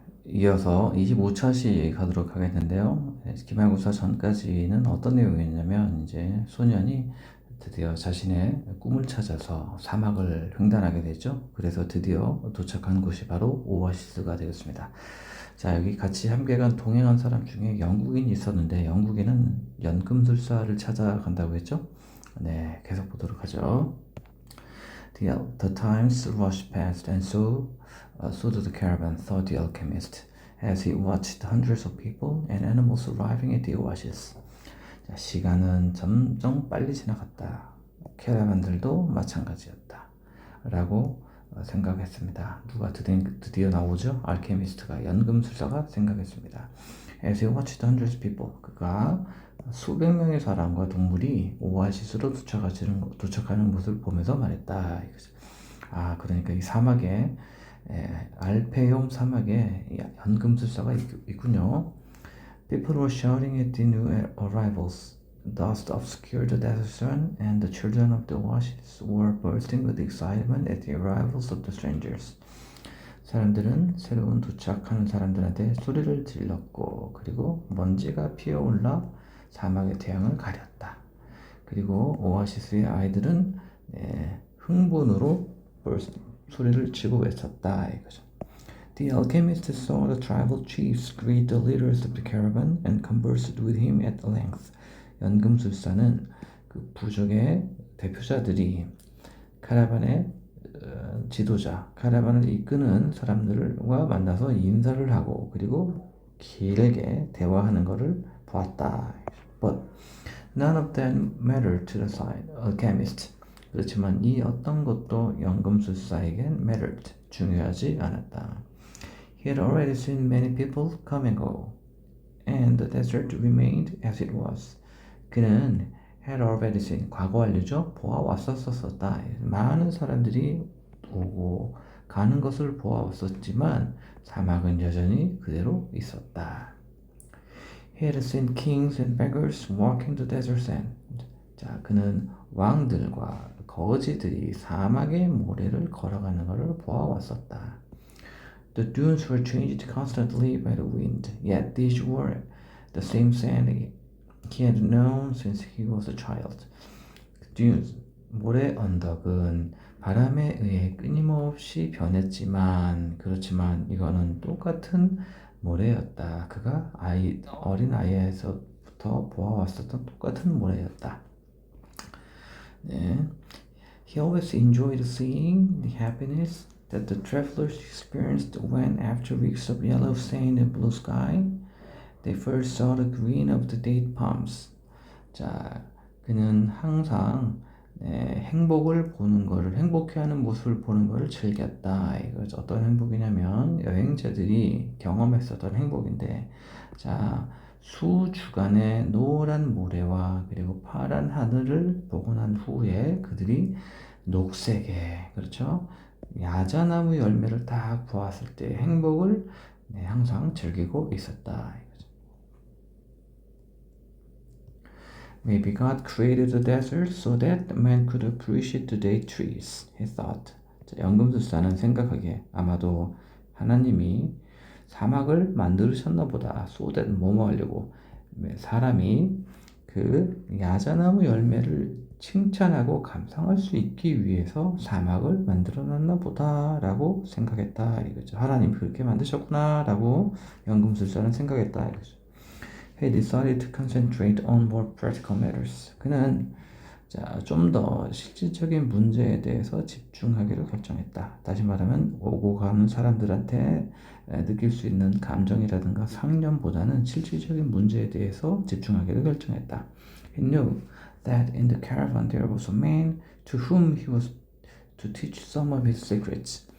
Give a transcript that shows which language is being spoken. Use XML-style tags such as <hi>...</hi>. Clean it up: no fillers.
<ko>이어서 25차시 가도록 하겠는데요. 기말고사 전까지는 어떤 내용이었냐면, 이제 소년이 드디어 자신의 꿈을 찾아서 사막을 횡단하게 되죠. 그래서 드디어 도착한 곳이 바로 오아시스가 되었습니다. 자, 여기 같이 함께 동행한 사람 중에 영국인이 있었는데, 영국인은 연금술사를 찾아간다고 했죠. 네, 계속 보도록 하죠.</ko> <en>The times rushed past, and so did the caravan, thought the alchemist, as he watched hundreds of people and animals arriving at the oasis.</en> <ko>자, 시간은 점점 빨리 지나갔다. 캐러반들도 마찬가지였다. 라고 생각했습니다. 누가 드디어 나오죠? 알케미스트가, 연금술사가 생각했습니다.</ko> <en>As he watched hundreds of people,</en> <ko>그가 수백 명의 사람과 동물이 오아시스로 도착하는 모습을 보면서 말했다. 그러니까 이 사막에, 알페용 사막에 연금술사가 있군요.</ko> <en>People were shouting at the new arrivals. Dust obscured the desert sun, and the children of the oasis were bursting with excitement at the arrivals of the strangers.</en> <ko>사람들은 새로운 도착하는 사람들한테 소리를 질렀고, 그리고 먼지가 피어올라 사막의 태양을 가렸다. 그리고 오아시스의 아이들은 흥분으로 소리를 치고 외쳤다. 이거죠.</ko> <en>The alchemist saw the tribal chiefs greet the leaders of the caravan and conversed with him at length.</en> <ko>연금술사는 그 부족의 대표자들이 카라반의 지도자, 카라반을 이끄는 사람들과 만나서 인사를 하고 그리고 길게 대화하는 것을 보았다.</ko> <en>But none of them mattered to the alchemist.</en> <ko>그렇지만 이 어떤 것도 연금술사에겐 mattered, 중요하지 않았다.</ko> <en>He had already seen many people come and go, and the desert remained as it was.</en> <ko>그는</ko> <en>had already seen,</en> <ko>과거 완료죠. 보아왔었다. 많은 사람들이 오고 가는 것을 보아왔었지만 사막은 여전히 그대로 있었다.</ko> <en>He had seen kings and beggars walking the desert sand.</en> <ko>자, 그는 왕들과 거지들이 사막의 모래를 걸어가는 것을 보아왔었다.</ko> <en>The dunes were changed constantly by the wind, yet these were the same sand he had known since he was a child.</en> <ko>dunes, 모래 언덕은 바람에 의해 끊임없이 변했지만, 그렇지만 이거는 똑같은 모래였다. 그가 어린 아이에서부터 보아왔었던 똑같은 모래였다. 네.</ko> <en>He always enjoyed seeing the happiness that the travelers experienced when, after weeks of yellow sand and blue sky, they first saw the green of the date palms.</en> <ko>자, 그는 항상 행복을 보는 거를, 행복해하는 모습을 보는 거를 즐겼다. 이거 어떤 행복이냐면 여행자들이 경험했었던 행복인데, 자, 수주간의 노란 모래와 그리고 파란 하늘을 보고 난 후에 그들이 녹색의, 그렇죠? 야자나무 열매를 딱 보았을 때 행복을 항상 즐기고 있었다.</ko> <en>Maybe God created the desert so that man could appreciate the date trees, he thought.</en> <ko>연금술사는 생각하기에 아마도 하나님이 사막을 만드셨나 보다.</ko> <en>so that</en> <ko>뭐뭐 하려고. 사람이 그 야자나무 열매를 칭찬하고 감상할 수 있기 위해서 사막을 만들어 놨나 보다 라고 생각했다 이거죠. 하나님이 그렇게 만드셨구나 라고 연금술사는 생각했다 이거죠.</ko> <en>He decided to concentrate on more practical matters.</en> <ko>그는 좀 더 실질적인 문제에 대해서 집중하기로 결정했다. 다시 말하면 오고 가는 사람들한테 느낄 수 있는 감정이라든가 상념보다는 실질적인 문제에 대해서 집중하기로 결정했다.</ko> <en>He knew that in the caravan there was a man to whom he was to teach some of his secrets.</en>